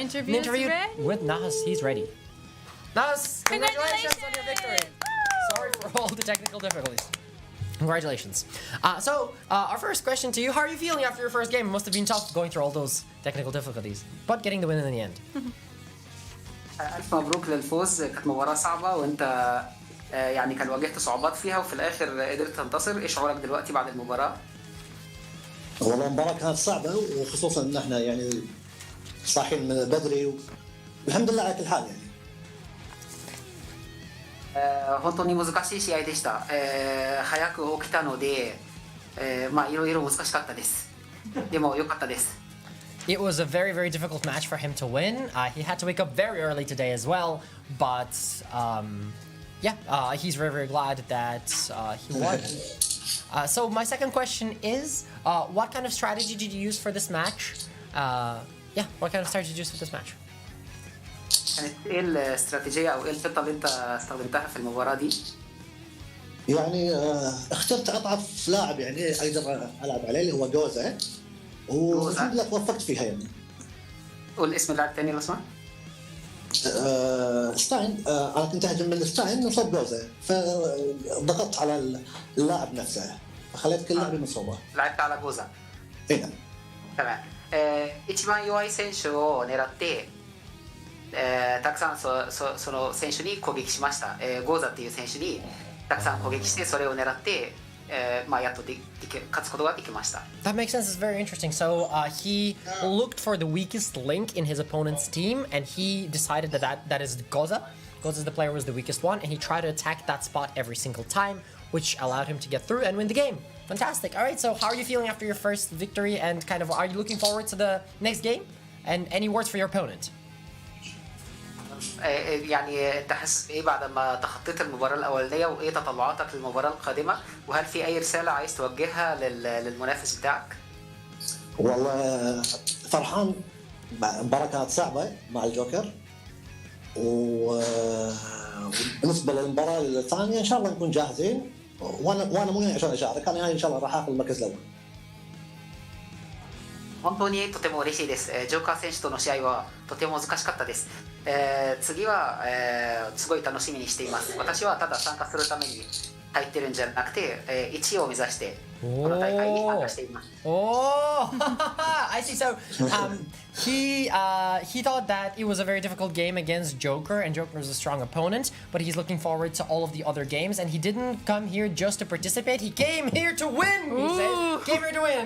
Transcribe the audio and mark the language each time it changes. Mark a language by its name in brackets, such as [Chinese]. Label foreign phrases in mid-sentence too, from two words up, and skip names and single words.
[English] interview interview with Nahas. He's ready. Nahas, congratulations on your victory. Sorry for all the technical difficulties. Congratulations. So, our first question to you, how are you feeling after your first game? It must have been tough going through all those technical difficulties, but getting the win in the end. [Arabic] ألف مبروك للفوز. كانت مباراة صعبة وأنت يعني كان واجهت صعوبات فيها وفي الآخر قدرت تنتصر. إيه شعورك دلوقتي بعد المباراة؟ والله المباراة كانت صعبة وخصوصا إن إحنا يعني صاحيين من بدري والحمد لله على كل حال يعني. [Japanese] 本当に難しい試合でした。早く起きたので、まあいろいろ難しかったです。でも良かったです。 [English] It was a very, very difficult match for him to win. He had to wake up very early today as well, but he's very, very glad that he won. So my second question is, what kind of strategy did you use for this match? What kind of strategy did you use for this match? [Arabic] كانت إيه الاستراتيجية أو إيه الخطة اللي أنت استخدمتها في المباراة دي؟ يعني اخترت أضعف لاعب يعني أقدر ألعب عليه اللي هو جوزا والحمد لله توفقت فيها يعني. قول اسم اللاعب الثاني لو سمحت. ستاين. انا كنت اهجم من ستاين وصاب جوزا فضغطت على اللاعب نفسه فخليت كل لاعب مصوبه. لعبت على جوزا. اي نعم. تمام. [Japanese] 一番弱い選手を狙って、たくさんその選手に攻撃しました。ゴーザっていう選手にたくさん攻撃してそれを狙って。やっと勝つことができました。 [English] That makes sense. It's very interesting. So he looked for the weakest link in his opponent's team, and he decided that is Goza. Goza is the player who was the weakest one, and he tried to attack that spot every single time, which allowed him to get through and win the game. Fantastic. All right. So how are you feeling after your first victory, and kind of are you looking forward to the next game? And any words for your opponent? [Arabic] يعني انت حاسس ايه بعد ما تخطيت المباراه الاولانيه وايه تطلعاتك للمباراه القادمه وهل في اي رساله عايز توجهها للمنافس بتاعك؟ والله فرحان. المباراه كانت صعبه مع الجوكر وبالنسبه للمباراه الثانيه ان شاء الله نكون جاهزين وانا مو عشان اشارك انا ان شاء الله راح اخذ المركز الاول. [Japanese] 本当にとても嬉しいです。ジョーカー選手との試合はとても難しかったです。次は、すごい楽しみにしています。私はただ参加するために入ってるんじゃなくて、1位を目指してこの大会に参加しています。 [English] Oh, I see. So he thought that it was a very difficult game against Joker, and Joker is a strong opponent, but he's looking forward to all of the other games, and he didn't come here just to participate. He came here to win. He says, came here to win.